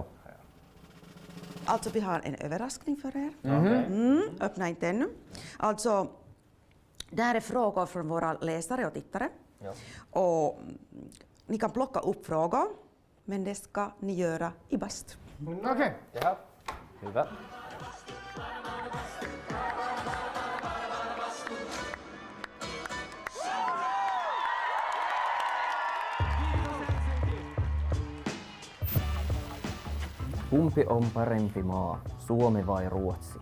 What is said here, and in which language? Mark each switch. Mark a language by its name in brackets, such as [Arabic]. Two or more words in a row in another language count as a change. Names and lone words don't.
[Swedish] Alltså vi har en överraskning för er. Öppna inte ännu. Alltså, det här är frågor från våra läsare och tittare. Ja. Och ni kan plocka upp frågor, men det ska ni göra i bast. Okej. [Finnish] Ja. Hyvä. Kumpi on parempi maa, Suomi vai Ruotsi?